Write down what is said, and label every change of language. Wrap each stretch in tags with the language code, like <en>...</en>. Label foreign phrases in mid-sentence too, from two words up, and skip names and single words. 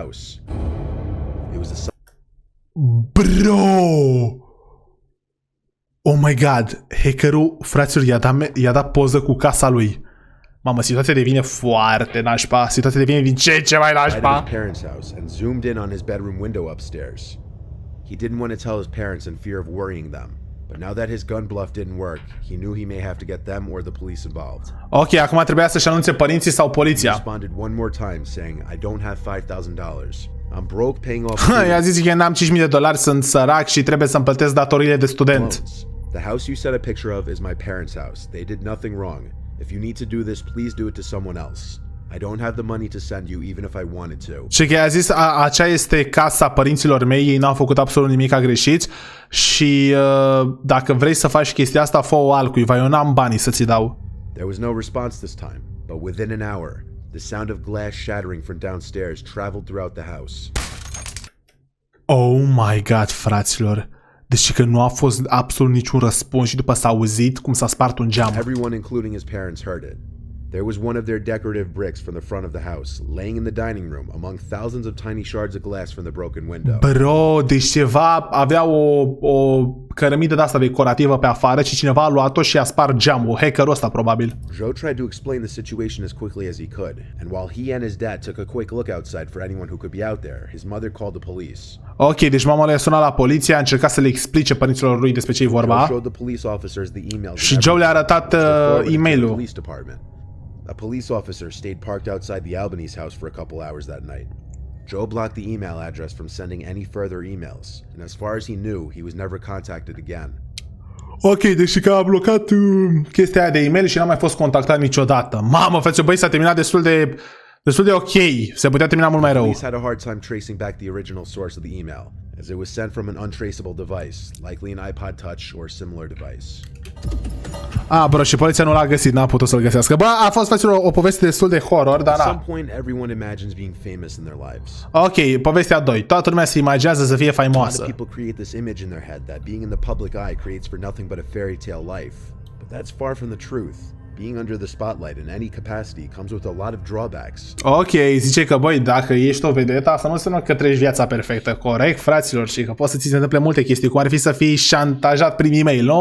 <ro>Bro!</ro> <en>Oh my god,</en> <ro>hackerul, fraților, i-a dat poză cu casa lui. Mamă, situația devine foarte nașpa. Situația devine din ce mai nașpa.</ro> <en>Parents' house and zoomed in on his bedroom window upstairs. He didn't want to tell his parents in fear of worrying them. But now that his gun bluff didn't work, he knew he may have to get them or the police involved.</en> <ro>Ok, acum trebuia să-și anunțe părinții sau</ro> <en>He</en> <ro>poliția.</ro> <en>responded one more time saying, I don't have $5,000. I'm broke paying off</en> <ro>I-a zis că n-am $5.000, sunt sărac și trebuie să-mi plătesc datoriile de student.</ro> <en>loans. The house you set a picture of is my parents' house. They did nothing wrong. If you need to do this, please do it to someone else. I don't have the money to send you even if I wanted to.</en> <ro>Și că i-a zis, acea este casa părinților mei, ei n-au făcut absolut nimic greșit și dacă vrei să faci chestia asta, fă-o altcuiva, eu n-am banii să ți dau.</ro> <en>There was no response this time, but within an hour, the sound of glass shattering from downstairs traveled throughout the house. Oh my god,</en> <ro>fraților. Deci că nu a fost absolut niciun răspuns și după s-a auzit cum s-a spart un geam.</ro> <en>Everyone, including his parents, heard it. There was one of their decorative bricks from the front of the house, laying in the dining room among thousands of tiny shards of glass from the broken window.</en> <ro>Bro, deci ceva avea o cărămidă de asta decorativă pe afară și cineva a luat-o și a spart geamul, hackerul ăsta probabil.</ro> <en>Joe tried to explain the situation as quickly as he could, and while he and his dad took a quick look outside for anyone who could be out there, his mother called the police.</en> <ro>Ok, deci mama lui a sunat la poliție, a încercat să le explice părinților lui despre ce e vorba. Și Joe le-a arătat e-mailul.</ro> <en>A police officer stayed parked outside the Albanese house for a couple hours that night. Joe blocked the email address from sending any further emails, and as far as he knew, he was never contacted again.</en> <ro>Ok, deci că a blocat chestia aia de e-mail și n-a mai fost contactat niciodată. Mamă, frate, băi, s-a terminat destul de ok. Se putea termina mult mai rău.</ro> <en>Police had a hard time tracing back the original source of the email, as it was sent from an untraceable device, likely an iPod Touch or similar device.</en> <ro>Bro, și poliția nu l-a găsit, n-a putut să-l găsească. Bă, a fost, frate, o poveste destul de horror, dar</ro> <en>At some point, everyone imagines being famous in their lives.</en> <ro>Ok, povestea 2. Toată lumea se imaginează să fie faimoasă.</ro> <en>People create this image in their head that being in the public eye creates for nothing but a fairy tale life. But that's far from the truth. Being under the spotlight in any capacity comes with a lot of drawbacks.</en> <ro>Ok, zice că, băi, dacă ești o vedetă, asta nu înseamnă că trăiești viața perfectă, corect, fraților, și că poți să ți se întâmple multe chestii, cum ar fi să fii șantajat prin e-mail, nu?</ro>